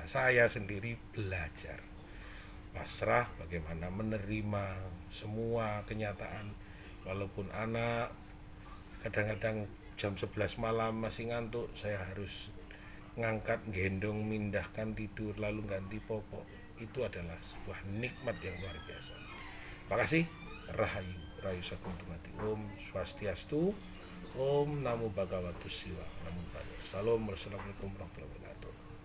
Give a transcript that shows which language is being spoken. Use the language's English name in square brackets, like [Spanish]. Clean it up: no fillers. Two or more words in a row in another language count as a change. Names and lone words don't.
[Indonesian] Saya sendiri belajar pasrah, bagaimana menerima semua kenyataan. Walaupun anak kadang-kadang jam 11 malam masih ngantuk, saya harus ngangkat, gendong, mindahkan tidur, lalu ganti popok. Itu adalah sebuah nikmat yang luar biasa. Makasih. [Sanskrit] Rahayu, Rayu Sakuntumati. Om Swastiastu, Om Namo Bhagavatus Siwa. [Pali] Namo Buddhaya. Salam, [Arabic] والسلام عليكم ورحمة الله وبركاته.